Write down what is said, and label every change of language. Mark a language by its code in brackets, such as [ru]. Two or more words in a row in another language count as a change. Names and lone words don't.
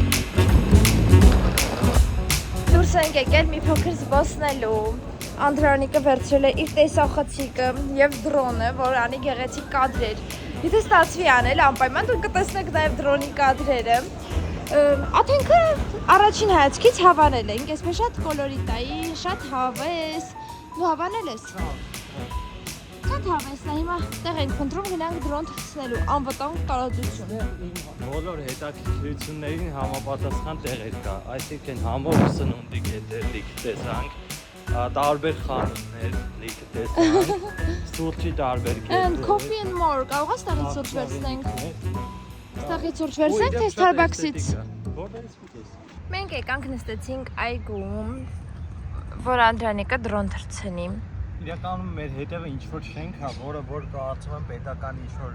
[hy] Դուրս ենք եկել մի փոքր զբոսնելու։ Անդրանիկը վերցրել է իր տեսախցիկը եւ դրոնը, որ անի գեղեցիկ կադրեր։ Եթե ստացվի անել անպայման դուք կտեսնեք նաեւ դրոնի կադրերը։ Աթենքը առաջին հայացքից հավանել ենք, այսպես շատ կոլորիտայի, շատ հավես։ Դու հավանել ես։ Շատ հավեսն է, հիմա տեղ ենք փնտրում գնանք դրոն թռցնելու, անվտանգ տարածություն։ Բոլոր հետաքրքրություններին համապատասխան տեղեր կա, այսինքն համով սնունդի կետերլիք տեսանք, տարբեր խանութներ լիքը տեսանք, սուրճի տարբեր կետեր։ [en] Coffee and more, [hy] կարող ես տեղից սուրճ վերցնենք։ Ստեղից սուրճ վերցնենք, թե Starbucks-ից։ Մենք եկանք նստեցինք այգում, որ Անդրանիկը դրոն թռցնի։ Իրականում մեր հետևը ինչ-որ շենք է, որը որ կարծում եմ պետական ինչ-որ